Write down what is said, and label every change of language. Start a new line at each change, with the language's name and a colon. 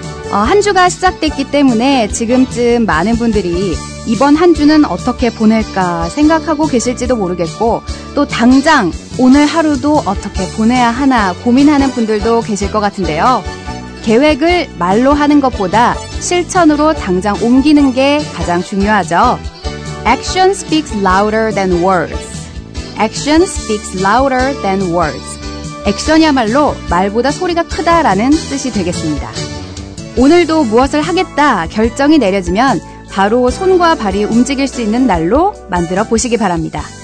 Korean: 한 주가 시작됐기 때문에 지금쯤 많은 분들이 이번 한 주는 어떻게 보낼까 생각하고 계실지도 모르겠고 또 당장 오늘 하루도 어떻게 보내야 하나 고민하는 분들도 계실 것 같은데요. 계획을 말로 하는 것보다 실천으로 당장 옮기는 게 가장 중요하죠.
English: Action speaks louder than words. Action speaks louder than words.
Korean: 액션이야말로 말보다 소리가 크다라는 뜻이 되겠습니다. 오늘도 무엇을 하겠다 결정이 내려지면 바로 손과 발이 움직일 수 있는 날로 만들어 보시기 바랍니다.